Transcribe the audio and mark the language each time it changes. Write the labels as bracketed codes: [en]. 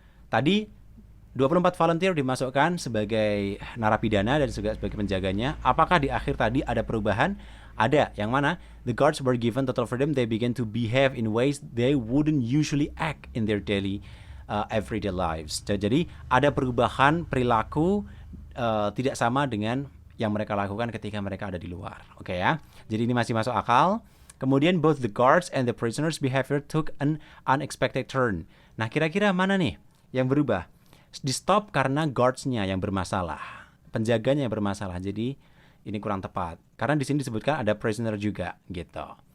[id] Tadi, 24 volunteer dimasukkan sebagai narapidana dan juga sebagai penjaganya. Apakah di akhir tadi ada perubahan? Ada. Yang mana? [en] The guards were given total freedom. They began to behave in ways they wouldn't usually act in their daily everyday lives. [id] Jadi ada perubahan perilaku tidak sama dengan yang mereka lakukan ketika mereka ada di luar. Oke ya. Jadi ini masih masuk akal. Kemudian [en] both the guards and the prisoners' behavior took an unexpected turn. [id] Nah, kira-kira mana nih yang berubah? Di stop karena guards-nya yang bermasalah, penjaganya yang bermasalah. Jadi ini kurang tepat. Karena di sini disebutkan ada prisoner juga gitu.